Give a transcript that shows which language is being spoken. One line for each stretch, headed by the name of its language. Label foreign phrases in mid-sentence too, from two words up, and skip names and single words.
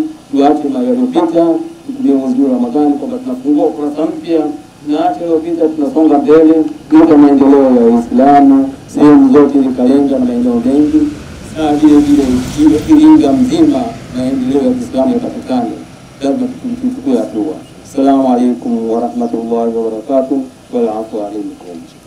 Swahili: Tuache yaliyopita, tutumie mwezi wa Ramadhani kwamba tunafungua kurasa mpya, na acha yaliyopita tunasonga mbele katika maendeleo ya Uislamu. Sehemu zote zikalenga na maendeleo mengi, na vile Iringa mzima maendeleo ya Uislamu yapatikane. Lazima tuchukue hatua.
Arabic: السلام عليكم ورحمة الله وبركاته. والعفو عليكم.